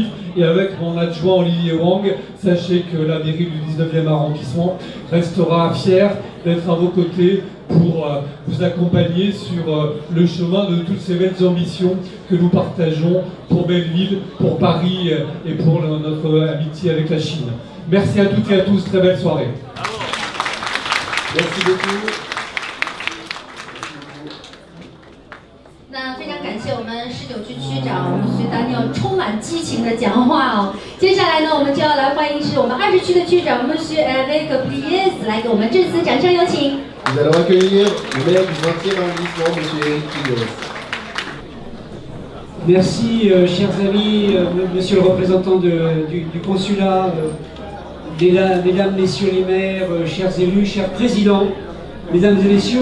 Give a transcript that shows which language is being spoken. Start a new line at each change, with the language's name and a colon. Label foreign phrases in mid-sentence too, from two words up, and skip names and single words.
French: Et avec mon adjoint Olivier Wang, sachez que la mairie du 19e arrondissement restera fière d'être à vos côtés pour vous accompagner sur le chemin de toutes ces belles ambitions que nous partageons pour Belleville, pour Paris et pour notre amitié avec la Chine. Merci à toutes et à tous, très belle soirée. Merci beaucoup.
Chinese: 那非常感谢谢我们19区区长Monsieur Daniel 充满激情的讲话哦。接下来呢，我们就要来欢迎是我们20区的区长Monsieur Eric Plies 来给我们致辞，掌声有请。
French: Nous allons accueillir le maire du 20e arrondissement, Monsieur Eric Plies. Merci, chers amis, monsieur le représentant du consulat, mesdames, messieurs les maires, chers élus, chers présidents, mesdames et messieurs.